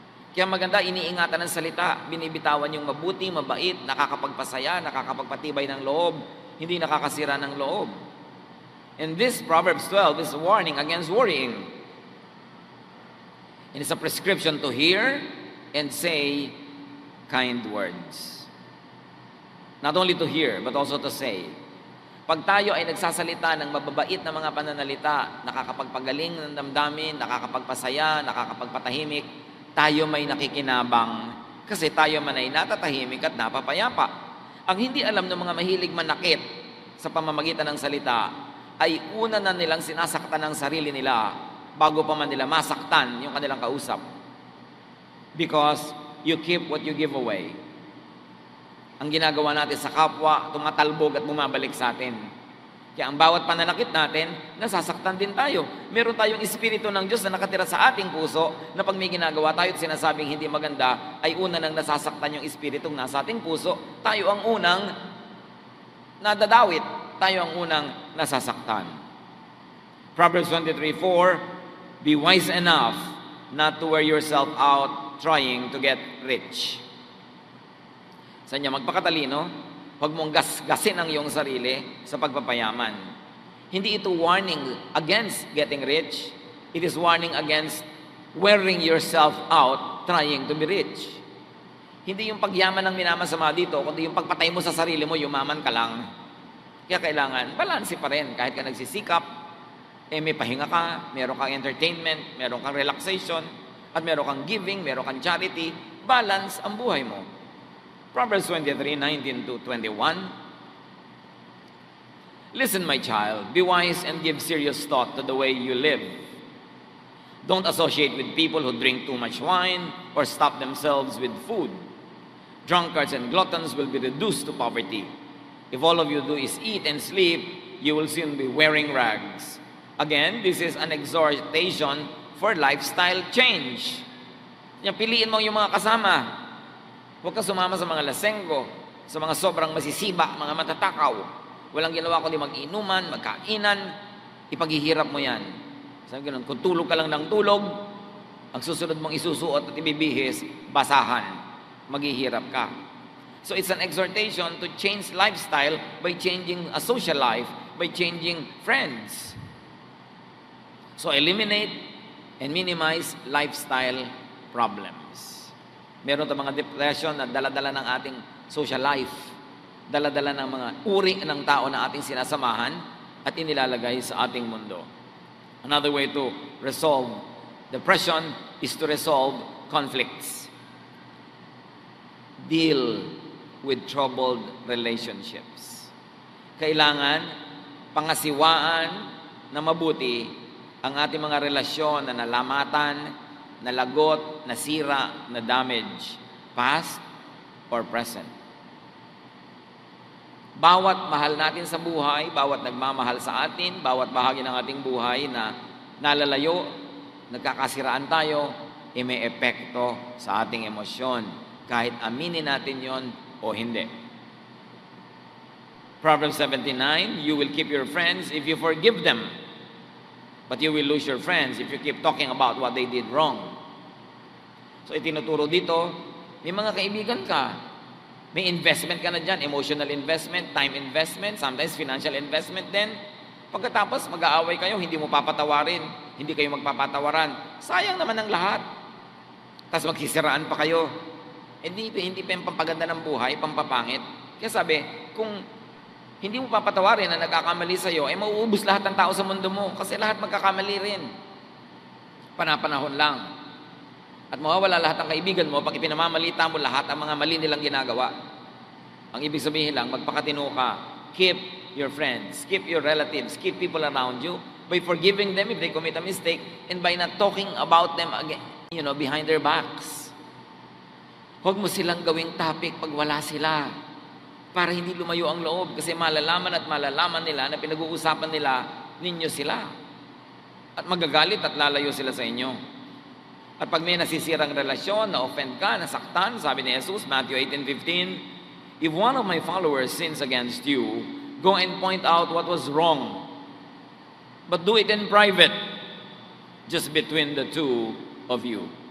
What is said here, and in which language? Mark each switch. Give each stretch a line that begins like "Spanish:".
Filipino: Kaya maganda, iniingatan ng salita, binibitawan yung mabuti, mabait, nakakapagpasaya, nakakapagpatibay ng loob, hindi nakakasira ng loob.
English: And this Proverbs 12 is a warning against worrying. And it's a prescription to hear and say kind words. Not only to hear, but also to say.
Filipino: Pag tayo ay nagsasalita ng mababait na mga pananalita, nakakapagpagaling ng damdamin, nakakapagpasaya, nakakapagpatahimik, tayo may nakikinabang kasi tayo man ay natatahimik at napapayapa. Ang hindi alam ng mga mahilig manakit sa pamamagitan ng salita ay una na nilang sinasaktan ang sarili nila bago pa man nila masaktan yung kanilang kausap.
English: Because you keep what you give away.
Filipino: Ang ginagawa natin sa kapwa, tumatalbog at bumabalik sa atin. Kaya ang bawat pananakit natin, nasasaktan din tayo. Meron tayong espiritu ng Diyos na nakatira sa ating puso na pag may ginagawa tayo at sinasabing hindi maganda, ay una nang nasasaktan yung espiritong nasa ating puso. Tayo ang unang nadadawit. Tayo ang unang nasasaktan.
English: Proverbs 23:4, be wise enough not to wear yourself out trying to get rich.
Filipino: Sa niya, magpakatalino, huwag mong gasgasin ang iyong sarili sa pagpapayaman. Hindi ito
English: warning against getting rich. It is warning against wearing yourself out trying to be rich.
Filipino: Hindi yung pagyaman ang minamasama dito, kundi yung pagpatay mo sa sarili mo, yumaman ka lang. Kaya kailangan, balanse pa rin. Kahit ka nagsisikap, may pahinga ka, meron kang entertainment, meron kang relaxation, at meron kang giving, meron kang charity, balance ang buhay mo.
English: Proverbs 23:19-21. Listen, my child, be wise and give serious thought to the way you live. Don't associate with people who drink too much wine or stop themselves with food. Drunkards and gluttons will be reduced to poverty. If all of you do is eat and sleep, you will soon be wearing rags. Again, this is an exhortation for lifestyle change.
Filipino: Piliin mo yung mga kasama. Huwag ka sumama sa mga lasenggo, sa mga sobrang masisiba, mga matatakaw. Walang ginawa kundi mag-inuman, magkainan, ipaghihirap mo yan. Sabi ganun, kung tulog ka lang ng tulog, ang susunod mong isusuot at ibibihis, basahan. Maghihirap ka.
English: So it's an exhortation to change lifestyle by changing a social life, by changing friends. So eliminate and minimize lifestyle problems.
Filipino: Meron tayong mga depression na dala-dala ng ating social life, dala-dala ng mga uri ng tao na ating sinasamahan at inilalagay sa ating mundo.
English: Another way to resolve depression is to resolve conflicts. Deal with troubled relationships.
Filipino: Kailangan pangasiwaan na mabuti ang ating mga relasyon na nalamatan, nalagot, nasira, na damage,
English: past or present.
Filipino: Bawat mahal natin sa buhay, bawat nagmamahal sa atin, bawat bahagi ng ating buhay na nalalayo, nagkakasiraan tayo, may epekto sa ating emosyon, kahit aminin natin yon o hindi.
English: Proverbs 17:9, you will keep your friends if you forgive them, but you will lose your friends if you keep talking about what they did wrong.
Filipino: So itinuturo dito, may mga kaibigan ka, may investment ka na dyan,
English: emotional investment, time investment, sometimes financial investment
Filipino: din. Pagkatapos mag-aaway kayo, hindi mo papatawarin, hindi kayo magpapatawaran. Sayang naman ang lahat. Tapos magsisiraan pa kayo. Hindi pa yung pampaganda ng buhay, pampapangit. Kaya sabi, kung hindi mo papatawarin na nagkakamali sa'yo, mauubos lahat ng tao sa mundo mo. Kasi lahat magkakamali rin. Panapanahon lang. At mawawala lahat ng kaibigan mo pag ipinamamalita mo lahat ang mga mali nilang ginagawa. Ang ibig sabihin lang, magpakatino ka.
English: Keep your friends, keep your relatives, keep people around you by forgiving them if they commit a mistake and by not talking about them again, behind their backs.
Filipino: Huwag mo silang gawing topic pag wala sila para hindi lumayo ang loob kasi malalaman nila na pinag-uusapan nila ninyo sila. At magagalit at lalayo sila sa inyo. At pag may nasisirang relasyon, na-offend ka, nasaktan, sabi ni Jesus, Matthew 18:15,
English: if one of my followers sins against you, go and point out what was wrong. But do it in private, just between the two of you.